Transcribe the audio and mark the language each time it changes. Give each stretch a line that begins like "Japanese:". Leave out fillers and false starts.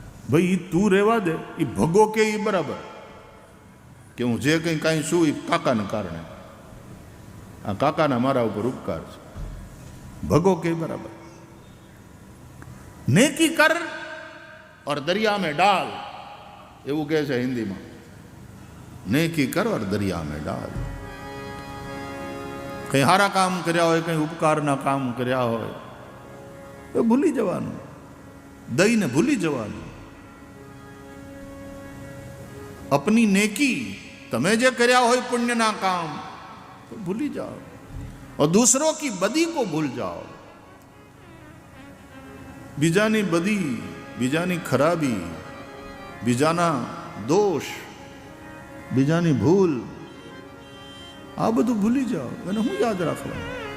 Gujarati: ભાઈ એ તું રહેવા દે, એ ભગો કે એ બરાબર કે હું જે કંઈ કાંઈ છું એ કાકાને કારણે, આ કાકાના મારા ઉપર ઉપકાર છે. ભગો કે બરાબર.
Hindi: નેકી કર और दरिया में डाल,
Gujarati: એવું કહે છે હિન્દીમાં.
Hindi: નેકી કર और दरिया में डाल.
Gujarati: કંઈ સારા કામ કર્યા હોય, કંઈ ઉપકારના કામ કર્યા હોય તો ભૂલી જવાનું, દઈને ભૂલી જવાનું. અપની નેકી, તમે જે કર્યા હોય પુણ્યના કામ તો ભૂલી જાઓ.
Hindi: और दूसरों की बदी को भूल जाओ.
Gujarati: બીજાની બદી, બીજાની ખરાબી, બીજાના દોષ, બીજાની ભૂલ, આ બધું ભૂલી જાઓ. એને હું યાદ રાખવાનું?